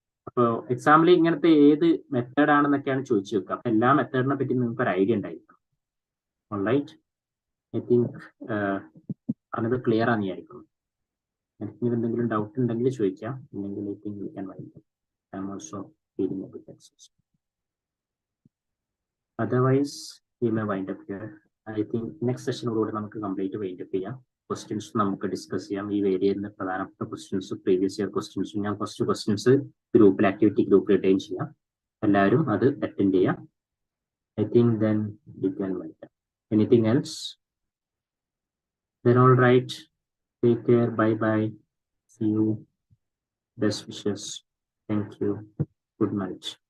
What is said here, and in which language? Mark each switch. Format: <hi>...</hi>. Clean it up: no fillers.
<ml>അപ്പോൾ എക്സാമ്പിൾ ഇങ്ങനത്തെ ഏത് മെത്തേഡ് ആണെന്നൊക്കെയാണ് ചോദിച്ചു വെക്കുക. അപ്പൊ എല്ലാ മെത്തേഡിനെ പറ്റി നിങ്ങൾക്ക് ഒരു ഐഡിയ ഉണ്ടായിരിക്കണം. റൈറ്റ്.</ml> <en>I think</en> <ml>അത് ക്ലിയർ ആണെന്ന് വിചാരിക്കുന്നു. എനിക്ക് എന്തെങ്കിലും ഡൗട്ട് ഉണ്ടെങ്കിൽ ചോദിക്കാം, ഇല്ലെങ്കിൽ</ml> <en>I think we can wind up. I am also feeling a bit exhausted. Otherwise, we may wind up here. I think next session</en> <ml>ഓടുകൂടി നമുക്ക് കംപ്ലീറ്റ് വൈൻഡ് അപ്പ് ചെയ്യാം. ക്വസ്റ്റ്യൻസ് നമുക്ക് ഡിസ്കസ് ചെയ്യാം. ഈ ഏരിയയിൽ പ്രധാനപ്പെട്ട ക്വസ്റ്റ്യൻസ്, പ്രീവിയസ് ഇയർ ക്വസ്റ്റ്യൻസും ഞാൻ കുറച്ച് ക്വസ്റ്റ്യൻസ് ഗ്രൂപ്പിൽ ആക്ടിവിറ്റി ഗ്രൂപ്പിൽ റിട്ടൈൻ ചെയ്യാം. എല്ലാവരും അത് അറ്റൻഡ് ചെയ്യാം.</ml> <en>I think then we can wind up. Anything else? Then all right. Take care. Bye bye. See you. Best wishes. Thank you. Good night.</en>